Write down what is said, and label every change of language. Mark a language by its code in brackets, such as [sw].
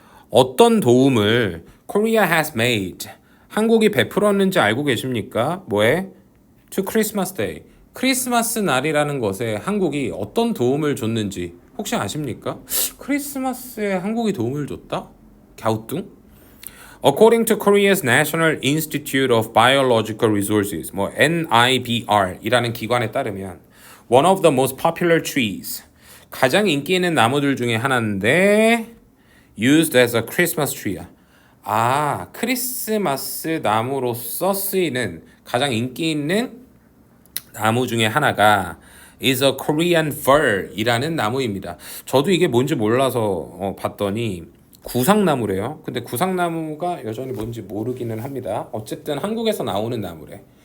[ko] 어떤 도움을 [en] Korea has made [ko] 한국이 베풀었는지 알고 계십니까? 뭐에? [en] To Christmas Day. [ko] 크리스마스 날이라는 것에 한국이 어떤 도움을 줬는지 혹시 아십니까? 크리스마스에 한국이 도움을 줬다? 갸우뚱? [en] According to Korea's National Institute of Biological Resources, [ko] 뭐 NIBR이라는 기관에 따르면 [en] one of the most popular trees, [ko] 가장 인기 있는 나무들 중에 하나인데 [en] used as a Christmas tree. [ko] 아, 크리스마스 나무로서 쓰이는 가장 인기 있는 나무 중에 하나가 [en] is a Korean fir [ko] 이라는 나무입니다. 저도 이게 뭔지 몰라서 봤더니 구상나무래요. 근데 구상나무가 여전히 뭔지 모르기는 합니다. 어쨌든 한국에서 나오는 나무래.